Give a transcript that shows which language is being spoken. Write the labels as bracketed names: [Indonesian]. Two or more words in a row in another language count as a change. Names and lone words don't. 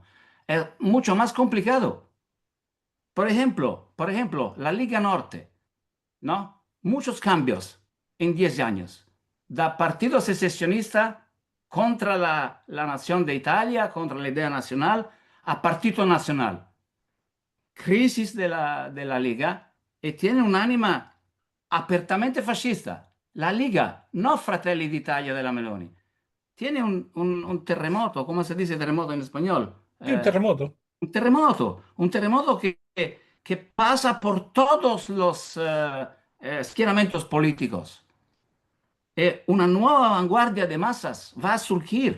[Spanish] Es mucho más complicado. Por ejemplo, la Liga Norte, ¿no? Muchos cambios en 10 años. Da partido secesionista contra la nación de Italia, contra la idea nacional, a Partito Nacional. Crisis de la Liga [Italian] e tiene un'anima apertamente fascista. [Spanish] La Liga, no Fratelli d'Italia della Meloni. Tiene un terremoto, ¿cómo se dice terremoto en español? Sí, un terremoto. Un terremoto que pasa por todos los schieramientos políticos. Una nueva vanguardia de masas va a surgir.